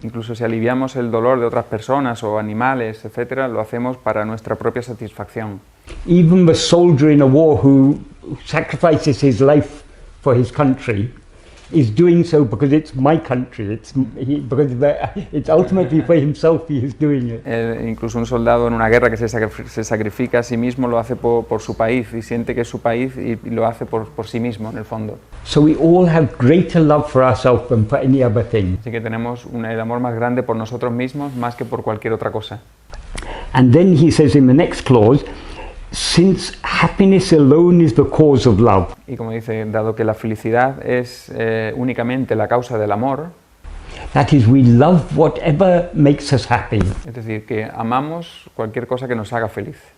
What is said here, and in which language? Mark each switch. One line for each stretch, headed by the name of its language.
Spanish: Incluso si aliviamos el dolor de otras personas o animales, etcétera, lo hacemos para nuestra propia satisfacción.
English: Even the soldier in a war who sacrifices his life for his country, is doing so because it's my country. Because it's ultimately for himself he is doing it.
Spanish: Incluso un soldado en una guerra que se sacrifica a sí mismo lo hace por su país y siente que es su país y lo hace por sí mismo en el fondo.
English: So we all have greater love for ourselves than for any other thing.
Spanish: Así que tenemos el amor más grande por nosotros mismos más que por cualquier otra cosa.
English: And then he says in the next clause, since happiness alone is the cause of love.
Spanish: Y como dice, dado que la felicidad es únicamente la causa del amor,
English: That is, we love whatever makes us happy.
Spanish: es decir, que amamos cualquier cosa que nos haga feliz.